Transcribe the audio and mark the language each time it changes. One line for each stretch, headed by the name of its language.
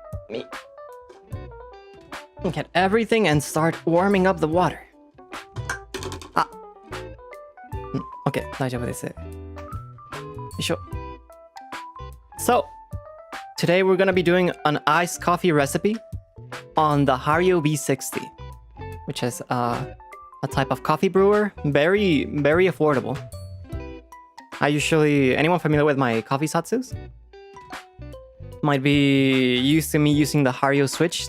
English: Me get everything and start warming up the water. Ah.
Japanese: Okay, 大丈夫です。よいしょ。
English: So, today we're gonna be doing an iced coffee recipe on the Hario V60, which is a type of coffee brewer, very affordable. Anyone familiar with my coffee Zatsus? Might be used to me using the Hario switch.